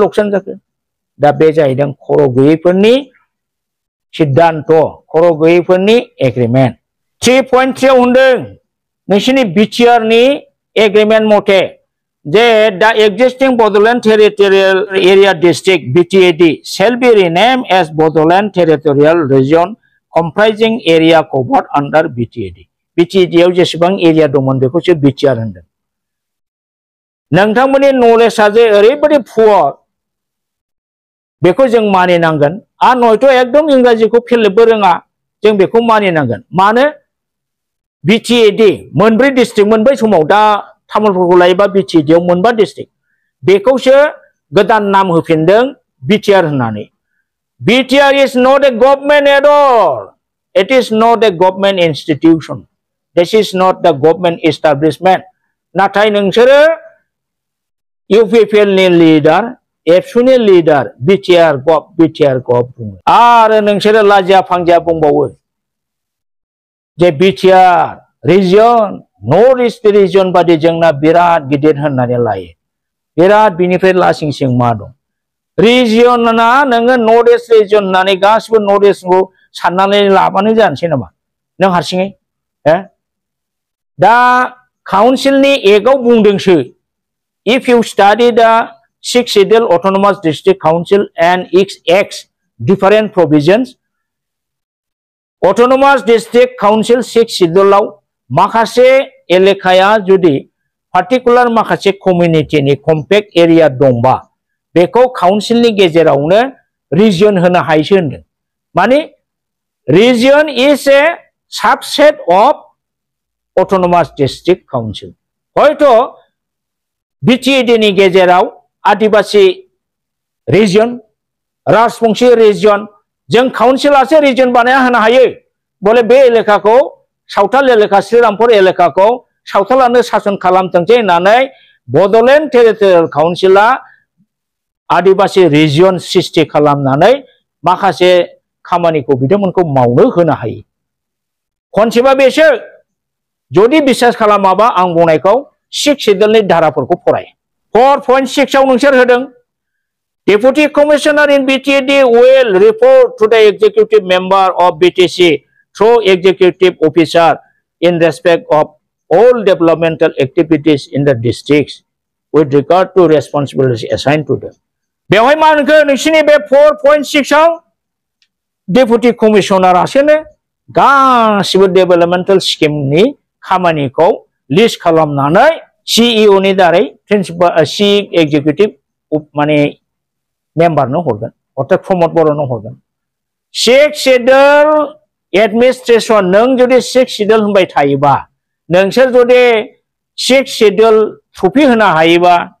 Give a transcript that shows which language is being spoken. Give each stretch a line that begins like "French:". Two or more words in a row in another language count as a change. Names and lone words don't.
Bodo: लकसान जाखो दा बे जाहैदों खर' गैयैफोरनि सिद्धान्त खर' गैयैफोरनि एग्रिमेन्ट 3.3 आव होनदों नोंसिनि बिटिआर नि एग्रिमेन्ट मथे जे दा एक्जिस्टिं बड'लेण्ड टेरिटरियेल एरिया डिस्ट्रिक्ट बिटिएडि
English: shall be renamed as Bodoland Territorial Region comprising area covered under BTAD
Bodo: बिटिएडि आव जेसेबां एरिया दंमोन बेखौसो बिटिआर होनदों नोंथांमोननि नलेजआ जे ओरैबायदि पुअर बेखौ जों मानिनांगोन आरो नयथ' एकदम इंराजिखौ फेलेबबो रोङा जों बेखौ मानिनांगोन मानो बिटिएडि मोनब्रै डिस्ट्रिक्ट मोनब्रै समाव दा तामुलपुरखौ लायोबा बिटिएडि आव मोनबा डिस्ट्रिक्ट बेखौसो गोदान नाम होफिनदों बिटिआर होननानै बिटिआर
English: is not a government at all it is not a government institution this is not the government establishment
Bodo: नाथाय नोंसोरो इउपिपिएल नि लिडार एबसुनि लिडार बिटिआर गभ बुङो आरो नोंसोरो लाजिया फांजिया बुंबावो जे बिटिआर रिजन नर्थ ईस्ट रिजन बादि जोंना बिराद गिदिर होननानै लायो बिराद बिनिफ्राय लासिंसिं मा दं रिजनना नोङो नर्थ ईस्ट रिजन होननानै गासिबो नर्थ ईस्टखौ साननानै लाबानो जानोसै नामा नों हारसिङै दा काउन्सिलनि एक्टआव बुंदोंसो
English: if you study the 6 schedule autonomous district council and its acts different provisions. Autonomous district council 6 schedule
Bodo: आव माखासे एलेकाया जुदि पार्टिकुलार माखासे community नि
English: compact area
Bodo: दंबा बेखौ council नि गेजेरावनो region होनो हायोसो होनदों माने
English: region is a subset of autonomous district council
Bodo: हयतो BTD नि गेजेराव आदिवासी region राजबंशी region जों काउन्सिलासो region बानायना होनो हायो बोले बे एलेकाखौ सावथाल एलेका श्रीरामपुर एलेकाखौ सावथालानो सासन खालामथोंसै होननानै बड'लेण्ड टेरिटरियेल काउन्सिला आदिवासी region सृष्टि खालामनानै माखासे खामानिखौ बिथांमोनखौ मावनो होनो हायो खनसेबा बेसो जुदि बिसास खालामाबा आं बुंनायखौ 6 schedule धाराफोरखौ फराय 4.6 आव नोंसोर होदों
English: Deputy Commissioner in BTD will report to the executive member of BTC through executive officer in respect of all developmental activities in the districts with regard to responsibilities assigned to them.
Bodo: बेवहाय मा होनखो नोंसिनि बे 4.6 आव Deputy Commissioner आसोनो गासिबो
English: developmental scheme
Bodo: नि खामानिखौ लिस्ट खालामनानै CEO नि दारै
English: principal chief executive
Bodo: माने मेम्बारनो हरगोन अर्थात प्रमोद बर'नो हरगोन 6 schedule एडमिनिस्ट्रेशन नों जुदि 6 schedule होनबाय थायोबा नोंसोर जुदि 6 schedule ट्रफी होनो हायोबा